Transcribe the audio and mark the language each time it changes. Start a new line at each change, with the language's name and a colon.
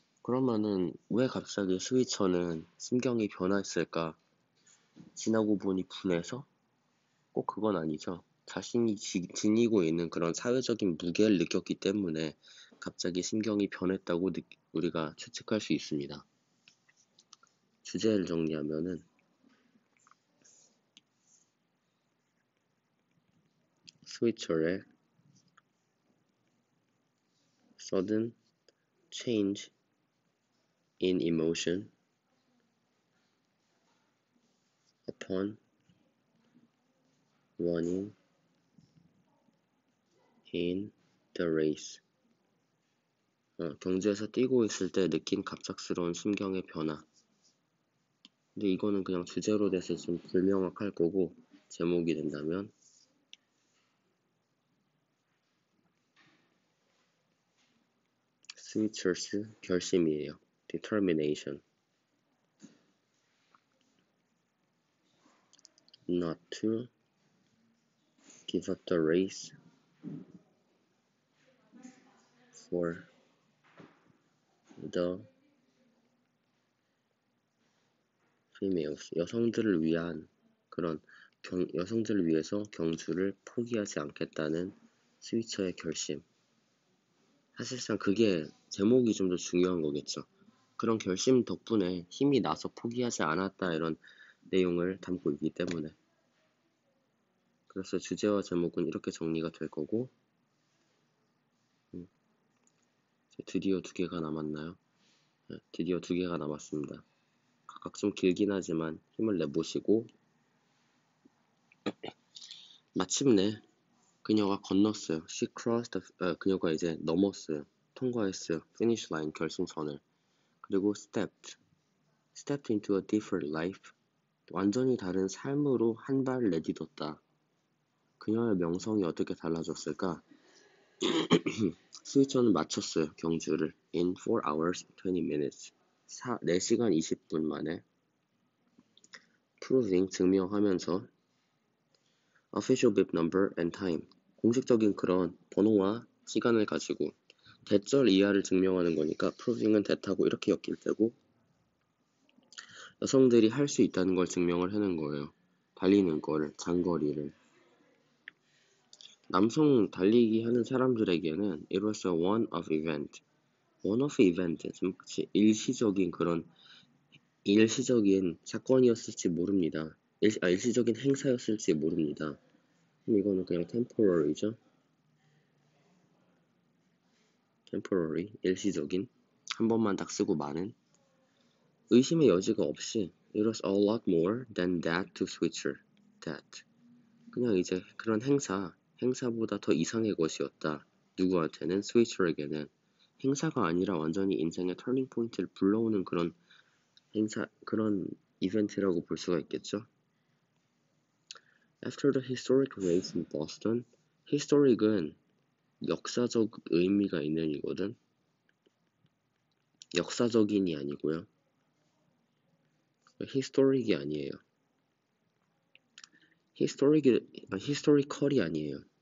Korean: 그러면은 왜 갑자기 스위처는 심경이 변화했을까? 지나고 보니 분해서? 꼭 그건 아니죠. 자신이 지니고 있는 그런 사회적인 무게를 느꼈기 때문에 갑자기 심경이 변했다고 우리가 추측할 수 있습니다. 주제를 정리하면은 스위처의
English: sudden change in emotion upon running in the race.
Korean: 경주에서 뛰고 있을 때 느낀 갑작스러운 심경의 변화. 근데 이거는 그냥 주제로 돼서 좀 불명확할 거고, 제목이 된다면 스위처스 결심이에요.
English: determination not to give up the race for the females.
Korean: 여성들을 위한 그런 여성들을 위해서 경주를 포기하지 않겠다는 스위처의 결심. 사실상 그게 제목이 좀 더 중요한 거겠죠. 그런 결심 덕분에 힘이 나서 포기하지 않았다 이런 내용을 담고 있기 때문에. 그래서 주제와 제목은 이렇게 정리가 될 거고, 드디어 2개가 남았나요? 네, 드디어 2개가 남았습니다. 각각 좀 길긴 하지만 힘을 내보시고, 마침내 그녀가 건넜어요.
English: She crossed
Korean: 그녀가 이제 넘었어요. 통과했어요.
English: finish line
Korean: 결승선을. 그리고
English: stepped into a different life.
Korean: 완전히 다른 삶으로 한 발 내딛었다. 그녀의 명성이 어떻게 달라졌을까? 스위처는 마쳤어요. 경주를
English: in 4 hours 20 minutes.
Korean: 4시간 20분 만에
English: proving
Korean: 증명하면서
English: official bib number and time.
Korean: 공식적인 그런 번호와 시간을 가지고 대절 이하를 증명하는 거니까 proving은 대타고 이렇게 엮일 때고, 여성들이 할 수 있다는 걸 증명을 하는 거예요. 달리는 거를, 장거리를. 남성 달리기 하는 사람들에게는
English: it was a one-off event.
Korean: one-off event, 일시적인 그런 일시적인 사건이었을지 모릅니다. 일시적인 행사였을지 모릅니다. 그럼 이거는 그냥 temporary죠. temporary, 일시적인. 한 번만 딱 쓰고 마는.
English: 의심의 여지가 없이 it was a lot more than that to Switcher. that.
Korean: 그냥 이제 그런 행사보다 더 이상의 것이었다. 누구한테는? 스위처에게는. 행사가 아니라 완전히 인생의 터닝 포인트를 불러오는 그런 그런 이벤트라고 볼 수가 있겠죠.
English: After the historic race in Boston, historic은 역사적 의미가 있는 이거든.
Korean: 역사적인이 아니고요. historic이 아니에요. historical이 아니에요.